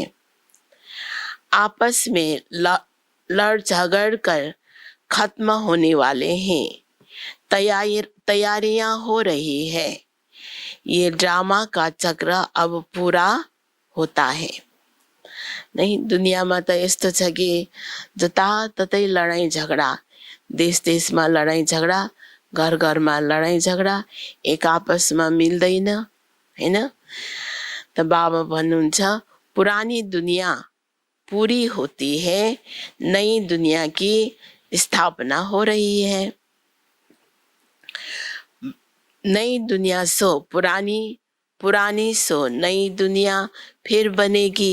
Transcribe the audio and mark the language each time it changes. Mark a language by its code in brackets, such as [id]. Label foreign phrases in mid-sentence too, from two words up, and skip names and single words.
[hi] आपस में लड़ झगड़ कर खत्म होने वाले हैं। तैयारियां हो रही है। ये ड्रामा का चक्र अब पूरा होता है। नहीं, [ne] दुनियामा त यस्तो छ कि जताततै लडाईँ झगडा, देश देशमा लडाईँ झगडा, घर घरमा लडाईँ झगडा, एक आपसमा मिल्दैन, हैन? त बाबा भन्नुहुन्छ, [hi] पुरानी दुनिया पूरी होती है, नई दुनिया की स्थापना हो रही है। नई दुनिया सो पुरानी, पुरानी सो नई दुनिया फिर बनेगी।